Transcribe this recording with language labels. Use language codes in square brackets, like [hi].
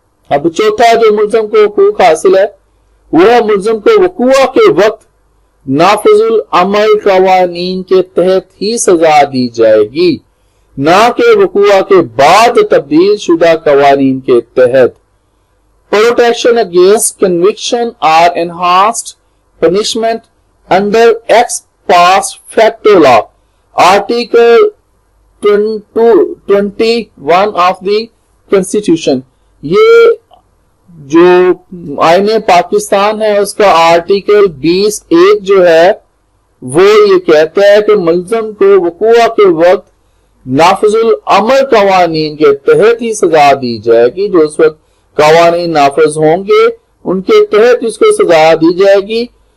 [hi] अब चौथा जो मुल्ज़िम को हुकूक हासिल है वो है मुल्ज़िम को वक़ूआ के वक्त नाफिजुल अमल कवानीन के तहत ही सजा दी जाएगी, ना कि वक़ूआ के बाद तब्दील शुदा कवानीन के तहत। [en] Protection against conviction or enhanced punishment under ex post facto law. Article 21 of the Constitution. [hi] ये जो आईने पाकिस्तान है उसका आर्टिकल 20(1) जो है वो ये कहता है कि मुल्ज़िम को वक़ूआ के वक्त नाफिजुल अमल कवानीन के तहत ही सजा दी जाएगी। जो उस वक्त कवानीन नाफिज होंगे उनके तहत इसको सजा दी जाएगी।